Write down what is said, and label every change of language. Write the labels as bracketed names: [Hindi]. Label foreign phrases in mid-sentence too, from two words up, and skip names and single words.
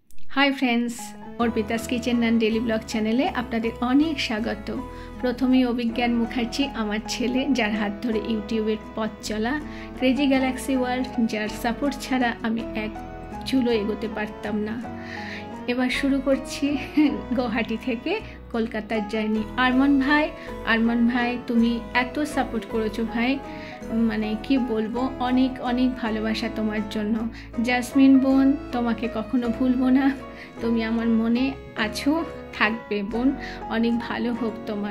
[English] Hi friends [Bangla] অর্পিতাস কিচেন এন্ড ডেইলি ব্লগ চ্যানেলে আপনাদের অনেক স্বাগত। প্রথমেই অভিজ্ঞান মুখার্জি আমার ছেলে যার হাত ধরে ইউটিউবের পথ চলা ক্রেজি গ্যালাক্সি ওয়ার্ল্ড যার সাপোর্ট ছাড়া আমি এক চুলও এগোতে পারতাম না। এবার শুরু করছি गुवाहाटी থেকে কলকাতার জার্নি। আরমান ভাই তুমি এত সাপোর্ট করেছো ভাই, মানে কি বলবো, অনেক অনেক ভালোবাসা তোমার জন্য। জাসমিন বোন, তোমাকে কখনো ভুলবো না, তুমি আমার মনে আছো, থাকবে বোন, অনেক ভালো হোক তোমার।